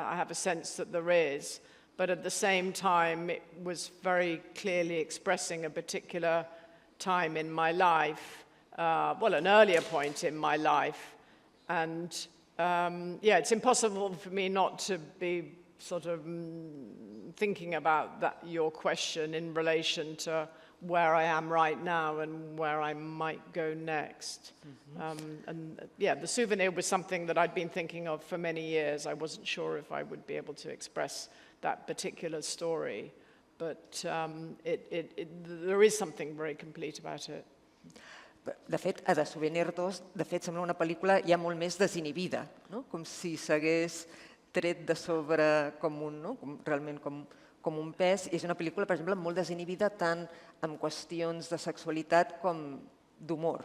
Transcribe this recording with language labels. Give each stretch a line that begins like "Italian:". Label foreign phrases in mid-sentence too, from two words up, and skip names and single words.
English: I have a sense that there is, but at the same time, it was very clearly expressing a particular time in my life, an earlier point in my life, and it's impossible for me not to be sort of thinking about your question in relation to where I am right now and where I might go next. The souvenir was something that I'd been thinking of for many years. I wasn't sure if I would be able to express that particular story, but there is something very complete about it.
Catalan: De fet, a Souvenir II, sembla una pel·lícula ja molt més desinhibida, com si s'hagués tret de sobre realment com un pes. És una pel·lícula, per exemple, molt desinhibida tant en qüestions de sexualitat com d'humor.